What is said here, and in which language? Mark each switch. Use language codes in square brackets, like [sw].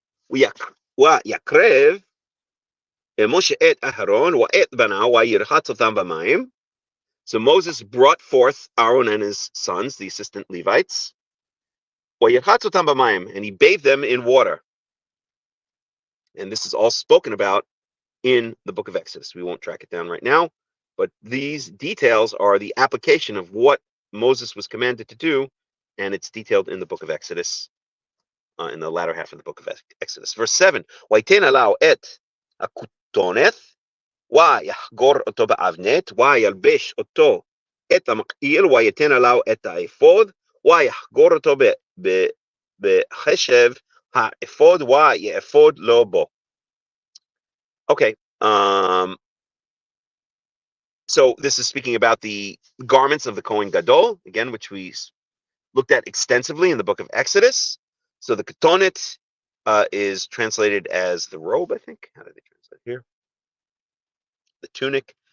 [he] ויקרב משה את אהרון ואת בניו וירחץ אותם במים. [en] So Moses brought forth Aaron and his sons, the assistant Levites, [he] וירחץ אותם במים, [en] and he bathed them in water. And this is all spoken about in the book of Exodus. We won't track it down right now, but these details are the application of what Moses was commanded to do, and it's detailed in the book of Exodus, in the latter half of the book of Exodus. Verse 7, [he] ויתן עליו את הכתונת, ויחגור אותו באבנת, וילבש אותו את המקעיל, ויתן עליו את האפוד, ויחגור אותו בחשב האפוד, ויאפוד לו בו. [en] Okay, so this is speaking about the garments of the Kohen Gadol, again, which we looked at extensively in the book of Exodus. So the ketonet is translated as the robe, I think. How did they translate here? The tunic.